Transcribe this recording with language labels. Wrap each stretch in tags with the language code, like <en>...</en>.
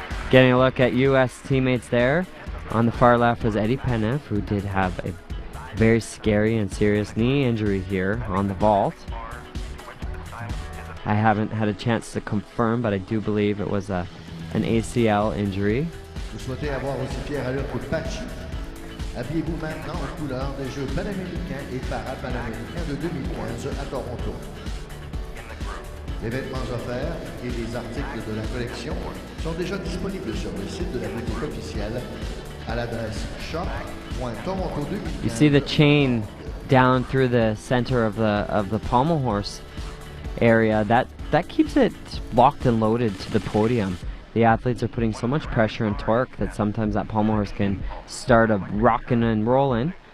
<en>Getting a look at U.S. teammates there. On the far left was Eddie Penev, who did have a very scary and serious knee injury here on the vault. I haven't had a chance to confirm, but I do believe it was an ACL injury.</en> <fr>Vous souhaitez avoir aussi Pierre-Alec Pachi. Habillez-vous maintenant en couleur des Jeux panaméricains et parapanaméricains de 2015 à Toronto. Les vêtements offerts et les articles de la collection sont déjà disponibles sur le site de la boutique officielle à l'adresse shop.toronto2015.</fr> <en>You see the chain down through the center of the pommel horse area. That keeps it locked and loaded to the podium. The athletes are putting so much pressure and torque that sometimes that pommel horse can start a rocking and rolling.</en>